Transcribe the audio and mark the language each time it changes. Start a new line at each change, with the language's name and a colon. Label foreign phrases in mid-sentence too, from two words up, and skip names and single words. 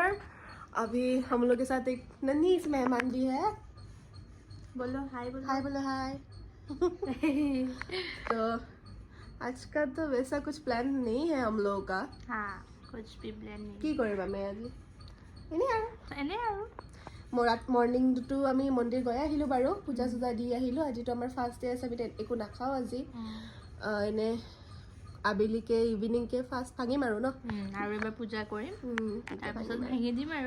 Hindi: अभी हम लोग के साथ एक नन्ही सी मेहमान भी है. बोलो हाय. बोलो हाय. तो आज का तो वैसा कुछ प्लान नहीं है हम लोगों का. हाँ, कुछ भी प्लान नहीं.
Assamese: কি কৰিবা আমি আজি? এনে আৰু মৰ্ণিংটো আমি মন্দিৰ গৈ আহিলোঁ বাৰু, পূজা চূজা দি আহিলোঁ. আজিতো আমাৰ
English: fast day
Assamese: আছে, আমি একো নাখাওঁ আজি. এনে আবেলিকে ইভিনিংকে ফাৰ্ষ্ট ভাঙিম আৰু ন. আৰু এবাৰ পূজা কৰিম, তাৰপিছত ভাঙি দিম আৰু.